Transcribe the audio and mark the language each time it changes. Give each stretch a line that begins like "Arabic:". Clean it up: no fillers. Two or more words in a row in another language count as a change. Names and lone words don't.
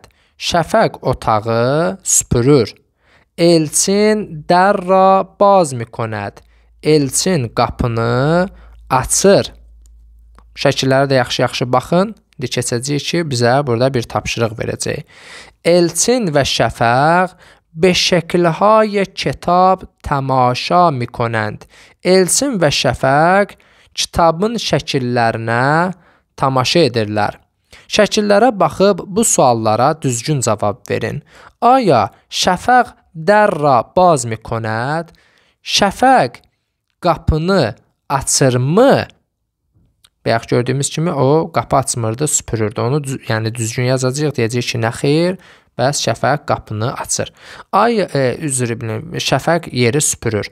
Azerbaijani: Şəfəq otağı süpürür.
Persian: Elçin در را باز می‌کند.
Azerbaijani: Elçin qapını açır. Şəkillərə də yaxşı-yaxşı baxın. Keçəcəyik ki, bizə burada bir tapşırıq verəcək.
Persian: Elçin və Şəfəq به شکل‌های کتاب تماشا می‌کنند.
Azerbaijani: Elçin və Şəfəq kitabın şəkillərinə tamaşa edirlər. Şəkillərə baxıb bu suallara düzgün cavab verin.
Persian: آیا Şəfəq در را باز می‌کند?
Azerbaijani: Şəfəq qapını açırmı? Bayaq gördüyümüz kimi o qapı açmırdı, süpürürdü. Onu yəni düzgün yazacağıq, deyəcək ki, nə xeyr? Bəs Şəfəq qapını açır. Şəfəq yeri süpürür.